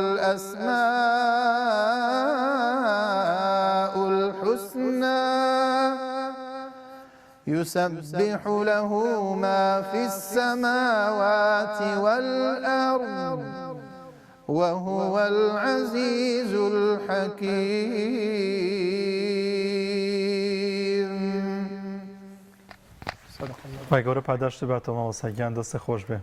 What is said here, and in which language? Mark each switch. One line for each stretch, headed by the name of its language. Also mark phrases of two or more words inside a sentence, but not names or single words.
Arabic: الأسماء الحسنى يسبح له ما في السماوات والأرض وهو العزيز الحكيم
Central Kurdish: خی گەورە پاداشت باتەوە ماوەسایان دەستە خۆش بێ